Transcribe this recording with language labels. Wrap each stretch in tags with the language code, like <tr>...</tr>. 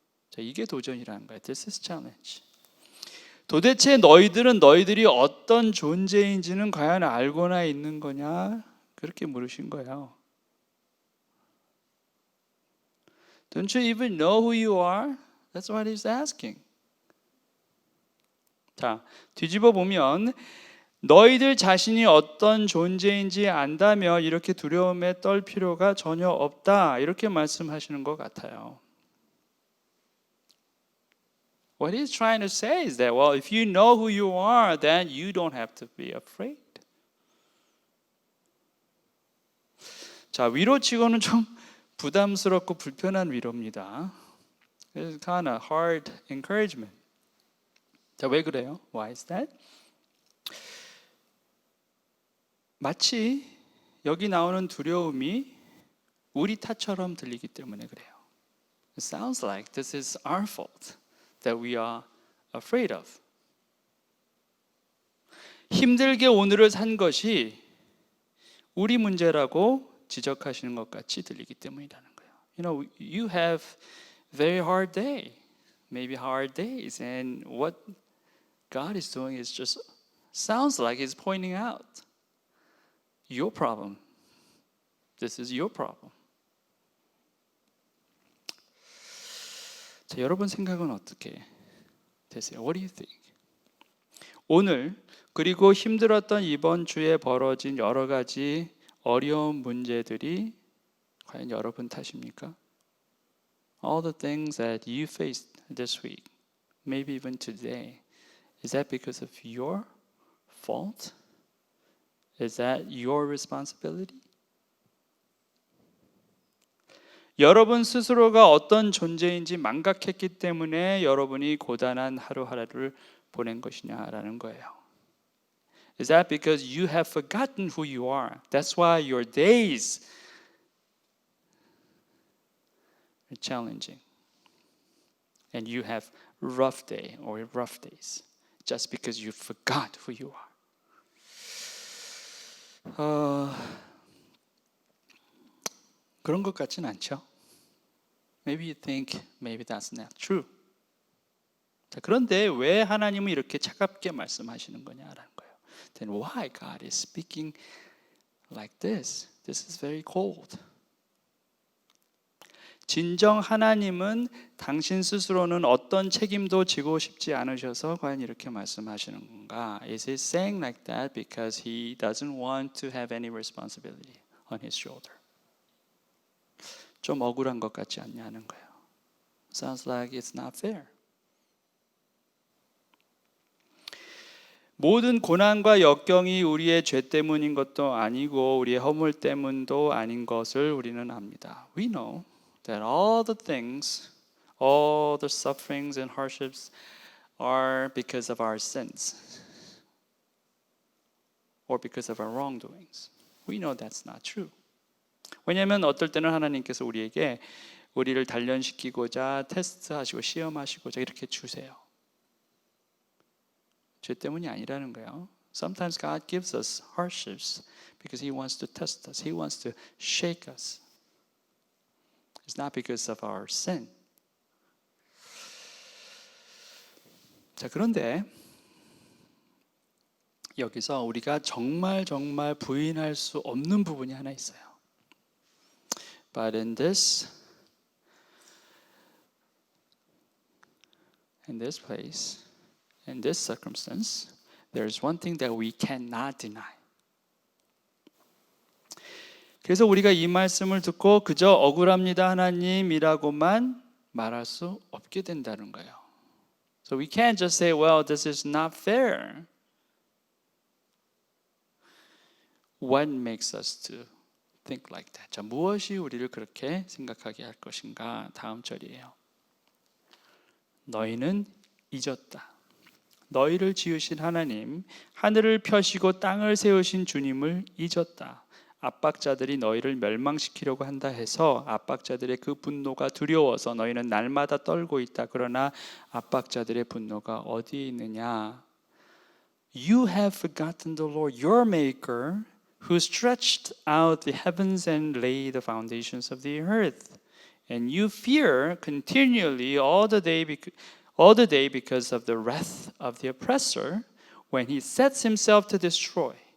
<ko>자, 이게 도전이라는 거예요.</ko> <en>This is challenge.</en> <ko>도대체 너희들은 너희들이 어떤 존재인지는 과연 알고나 있는 거냐? 그렇게 물으신 거예요.</ko> <en>Don't you even know who you are? That's what he's asking.</en> <ko>자, 뒤집어 보면 너희들 자신이 어떤 존재인지 안다며 이렇게 두려움에 떨 필요가 전혀 없다. 이렇게 말씀하시는 것 같아요.</ko> <en>What he's trying to say is that, well, if you know who you are, then you don't have to be afraid.</en> <ko>자, 위로치고는 좀 부담스럽고 불편한 위로입니다.</ko> <en>It's kind of hard encouragement.</en> <ko>자, 왜 그래요?</ko> <en>Why is that?</en> <ko>마치 여기 나오는 두려움이 우리 탓처럼 들리기 때문에 그래요.</ko> <en>It sounds like this is our fault that we are afraid of.</en> <ko>힘들게 오늘을 산 것이 우리 문제라고 지적하시는 것 같이 들리기 때문이라는 거예요.</ko> <en>You know, you have very hard day, maybe hard days, and what God is doing is just sounds like He's pointing out your problem. This is your problem.</en> <ko>자, 여러분 생각은 어떻게 되세요?</ko> <en>What do you think?</en> <ko>오늘 그리고 힘들었던 이번 주에 벌어진 여러 가지 어려운 문제들이 과연 여러분 탓입니까?</ko> <en>All the things that you faced this week, maybe even today, is that because of your fault? Is that your responsibility?</en> <ko>여러분 스스로가 어떤 존재인지 망각했기 때문에 여러분이 고단한 하루하루를 보낸 것이냐라는 거예요.</ko> <en>Is that because you have forgotten who you are? That's why your days are challenging. And you have rough day or rough days just because you forgot who you are.</en> <ko>그런 것 같진 않죠?</ko> <en>Maybe you think maybe that's not true.</en> <ko>자, 그런데 왜 하나님은 이렇게 차갑게 말씀하시는 거냐라는 거예요.</ko> <en>Then why God is speaking like this? This is very cold.</en> <ko>진정 하나님은 당신 스스로는 어떤 책임도 지고 싶지 않으셔서 과연 이렇게 말씀하시는 건가?</ko> <en>Is he saying like that because he doesn't want to have any responsibility on his shoulder?</en> <ko>좀 억울한 것 같지 않냐는 거예요.</ko> <en>Sounds like it's not fair.</en> <ko>모든 고난과 역경이 우리의 죄 때문인 것도 아니고 우리의 허물 때문도 아닌 것을 우리는 압니다.</ko> <en>We know that all the things, all the sufferings and hardships are because of our sins or because of our wrongdoings. We know that's not true.</en> <ko>왜냐하면 어떨 때는 하나님께서 우리에게 우리를 단련시키고자 테스트하시고 시험하시고자 이렇게 주세요. 죄 때문이 아니라는 거예요.</ko> <en>Sometimes God gives us hardships because He wants to test us. He wants to shake us. It's not because of our sin.</en> <ko>자, 그런데 여기서 우리가 정말 부인할 수 없는 부분이 하나 있어요.</ko> <en>But in this place, in this circumstance, there's one thing that we cannot deny.</en> <ko>그래서 우리가 이 말씀을 듣고 그저 억울합니다 하나님이라고만 말할 수 없게 된다는 거예요.</ko> <en>So we can't just say, well, this is not fair. What makes us to think like that?</en> <ko>자, 무엇이 우리를 그렇게 생각하게 할 것인가? 다음 절이에요. 너희는 잊었다. 너희를 지으신 하나님, 하늘을 펴시고 땅을 세우신 주님을 잊었다. 압박자들이 너희를 멸망시키려고 한다 해서 압박자들의 그 분노가 두려워서 너희는 날마다 떨고 있다. 그러나 압박자들의 분노가 어디에 있느냐?</ko> <en>You have forgotten the Lord, your maker, who stretched out the heavens and laid the foundations of the earth. And you fear continually all the day because of the wrath of the oppressor when he sets himself to destroy.</en>